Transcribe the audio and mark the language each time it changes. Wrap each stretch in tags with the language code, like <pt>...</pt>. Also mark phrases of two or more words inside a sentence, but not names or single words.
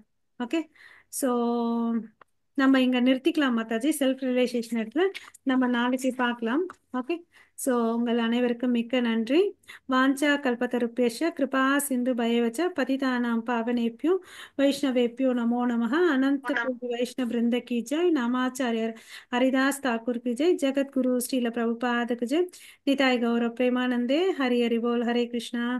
<en>okay. so</en> <ta>நம்ம இங்க நிறுத்திக்கலாம் மாதாஜி.</ta> <en>self realization</en> <ta>இடத்துல நம்ம நாளைக்கு பார்க்கலாம்.</ta> <en>okay. so</en> <ta>உங்கள் அனைவருக்கும் மிக்க நன்றி.</ta> <sa>वाञ्छा कल्पतरुभ्यश्च कृपा सिन्धुभ्य एवच पतितानां पावनेभ्यो वैष्णवेभ्यो नमो नमः.</sa> <hi>अनंत कोटि वैष्णव वृंद की जय. नामाचार्य हरिदास ठाकुर की जय. जगत गुरु श्रील प्रभुपाद की जय. निताय गौर प्रेमानंदे. हरि हरि बोल. हरे कृष्णा.</hi>